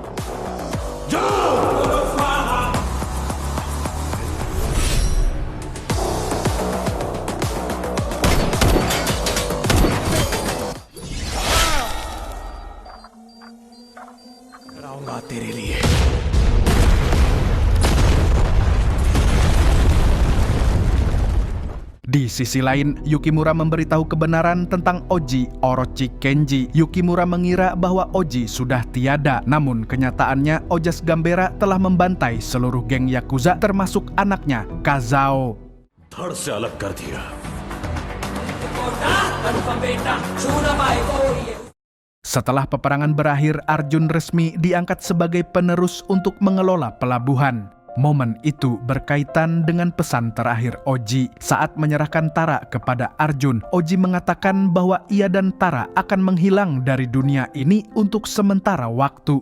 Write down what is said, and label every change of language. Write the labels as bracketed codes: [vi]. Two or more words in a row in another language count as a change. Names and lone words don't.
[hi] कराऊंगा तेरे लिए। [id] Di sisi lain, Yukimura memberitahu kebenaran tentang Oji Orochi Kenji. Yukimura mengira bahwa Oji sudah tiada, namun kenyataannya Ojas Gambera telah membantai seluruh geng Yakuza termasuk anaknya, Kazao. [hi] धड़ से अलग कर दिया। [id] Setelah peperangan berakhir, Arjun resmi diangkat sebagai penerus untuk mengelola pelabuhan. Momen itu berkaitan dengan pesan terakhir Oji. Saat menyerahkan Tara kepada Arjun, Oji mengatakan bahwa ia dan Tara akan menghilang dari dunia ini untuk sementara waktu.